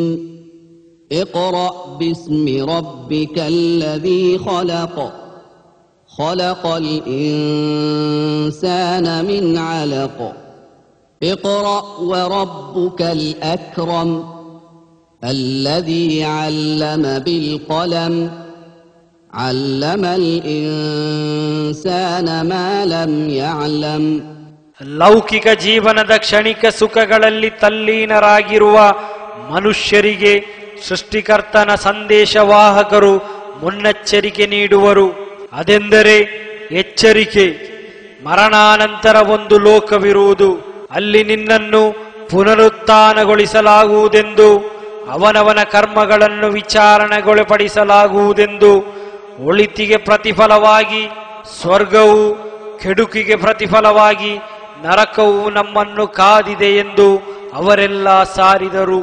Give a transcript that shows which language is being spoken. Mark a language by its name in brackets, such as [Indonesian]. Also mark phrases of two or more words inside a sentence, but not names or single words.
[Arabic] اقرأ باسم ربك الذي خلق. خلق الإنسان من علق. اقرأ وربك الأكرم. الذي علم بالقلم. علم الإنسان ما لم يعلم. [Kannada] ಲೌಕಿಕ ಜೀವನದ ಕ್ಷಣಿಕ ಸುಖಗಳಲ್ಲಿ ತಲ್ಲೀನರಾಗಿರುವ ಮನುಷ್ಯರಿಗೆ ಸೃಷ್ಟಿಕರ್ತನ ಸಂದೇಶವಾಹಕರು ಮುನ್ನೆಚ್ಚರಿಕೆ ನೀಡುವರು. ಅದೆಂದರೆ ಎಚ್ಚರಿಕೆ, ಮರಣಾನಂತರ ಒಂದು ಲೋಕವಿರುವುದು, ಅಲ್ಲಿ ನಿನ್ನನ್ನು ಪುನರುತ್ಥಾನಗೊಳಿಸಲಾಗುವುದೆಂದು, ಅವನವನ ಕರ್ಮಗಳನ್ನು ವಿಚಾರಣೆಗೊಳಪಡಿಸಲಾಗುವುದೆಂದು, ಒಳಿತಿಗೆ ಪ್ರತಿಫಲವಾಗಿ ಸ್ವರ್ಗವು, ಕೆಡುಕಿಗೆ ಪ್ರತಿಫಲವಾಗಿ ನರಕವು ನಮ್ಮನ್ನು ಕಾದಿದೆ ಎಂದು ಅವರೆಲ್ಲ ಸಾರಿದರು.